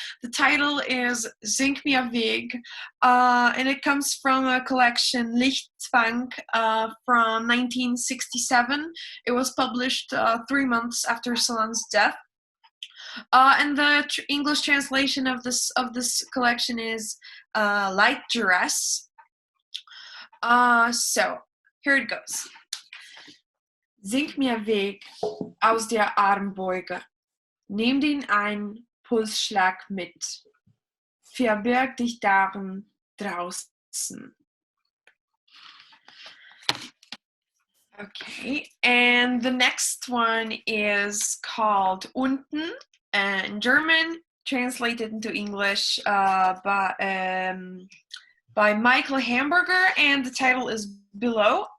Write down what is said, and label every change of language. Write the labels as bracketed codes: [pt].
[en] The title is Sing mir Weg, and it comes from a collection Lichtzwang from 1967. It was published 3 months after Celan's death. And the English translation of this collection is Light Duress. So here it goes. [de] Sing mir Weg aus der Armbeuge. Nimm den einen Pulsschlag mit, verbirg dich darin draußen. [en] Okay, and the next one is called Unten, in German, translated into English by Michael Hamburger, and the title is Below.